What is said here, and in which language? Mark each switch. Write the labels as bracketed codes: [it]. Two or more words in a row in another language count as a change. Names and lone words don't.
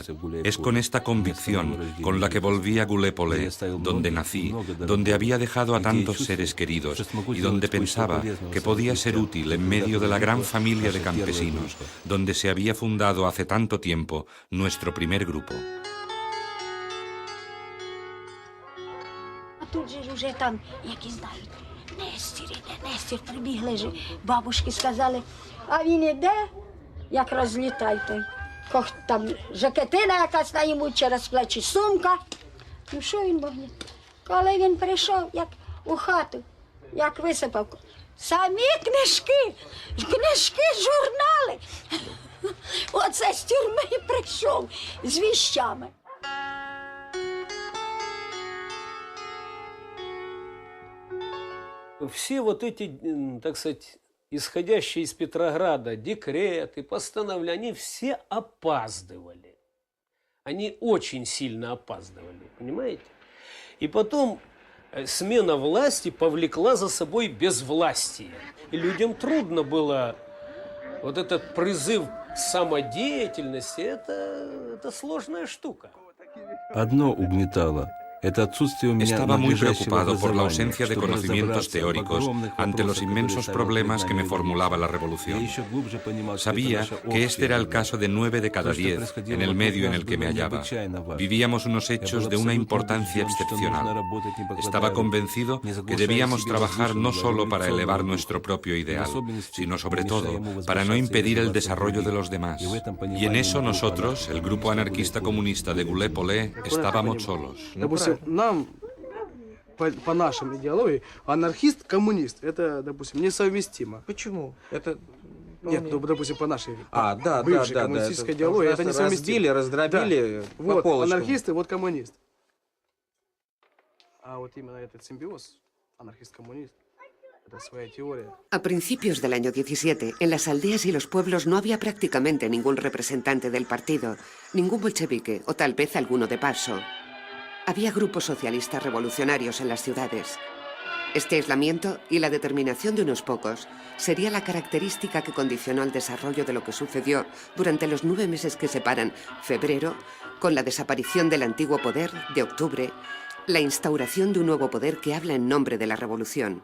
[es] Es con esta convicción con la que volví a Goulet-Polé, donde nací, donde había dejado a tantos seres queridos y donde pensaba que podía ser útil en medio de la gran familia de campesinos, donde se había fundado hace tanto tiempo nuestro primer grupo. [uk] Тут же вже там, які знають, Нестір, прибігли ж, бабушки сказали, а він іде, як розлітай той. Там жакетина якась на йому через плечі, сумка. Ну що він могли? Коли він прийшов, як у хату, як висипав, самі книжки, журнали. Оце з тюрми прийшов з віщами. [ru] Все вот эти, так сказать, исходящие из Петрограда декреты, постановления, они все опаздывали. Они очень сильно опаздывали, понимаете? И потом смена власти повлекла за собой безвластие. И людям трудно было вот этот призыв к самодеятельности, это сложная штука. Одно угнетало. [es] Estaba muy preocupado por la ausencia de conocimientos teóricos ante los inmensos problemas que me formulaba la revolución. Sabía que este era el caso de 9 de cada 10 en el medio en el que me hallaba. Vivíamos unos hechos de una importancia excepcional. Estaba convencido que debíamos trabajar no solo para elevar nuestro propio ideal, sino sobre todo para no impedir el desarrollo de los demás. Y en eso nosotros, el grupo anarquista comunista de Goulet-Polé, estábamos solos. [ru] Нам, по нашей идеологии, анархист-коммунист, это, допустим, несовместимо. Почему? Это... Нет, ну, допустим, по нашей бывшей коммунистической идеологии, это несовместимо. Раздробили по вот, полочкам. Анархисты, вот коммунист. А вот именно этот симбиоз, анархист-коммунист, это своя теория. [es] A principios del año 17, en las aldeas y los pueblos no había prácticamente ningún representante del partido, ningún bolchevique o tal vez alguno de paso. Había grupos socialistas revolucionarios en las ciudades. Este aislamiento y la determinación de unos pocos sería la característica que condicionó el desarrollo de lo que sucedió durante los 9 meses que separan febrero, con la desaparición del antiguo poder, de octubre, la instauración de un nuevo poder que habla en nombre de la revolución.